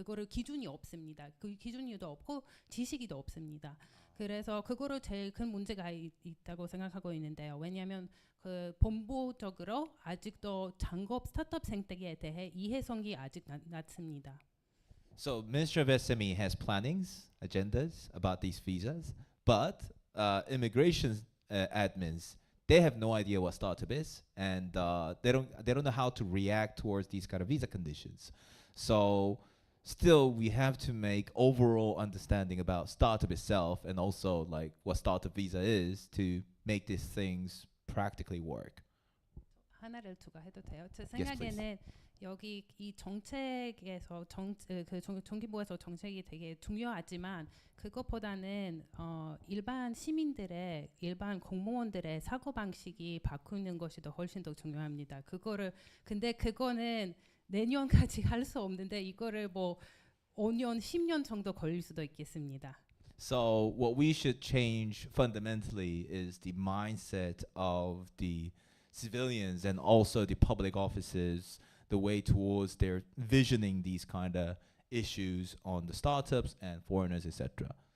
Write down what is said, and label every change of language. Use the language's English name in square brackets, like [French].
[Korean] 그거를 기준이 없습니다. 그 기준이도 없고 지식이도 없습니다. 그래서 그거로 제일 큰 문제가 있다고 생각하고 있는데요. 왜냐하면 그 본부적으로 아직도 창업 스타트업 생태계에 대해 이해성이 아직 낮습니다. [English] So Ministry of SME has plannings, agendas about these visas, but immigration admins they have no idea what startup is, and they don't know how to react towards these kind of visa conditions. So still we have to make overall understanding about startup itself and also like what startup visa is to make these things practically work. [Korean] 하나를 추가해도 돼요? 제 [English] Yes, please. [Korean] 생각에는 여기 이 정책에서 정기부에서 정책이 되게 중요하지만 그것보다는 일반 시민들의 일반 공무원들의 사고 방식이 바꾸는 것이 더 훨씬 더 중요합니다. 근데 그거는 내년까지 할 수 없는데 이거를 뭐 5년, 10년 정도 걸릴 수도 있겠습니다. [English] So what we should change fundamentally is the mindset of the civilians and also the public offices, the way towards their visioning these kind of issues on the startups and foreigners, etc.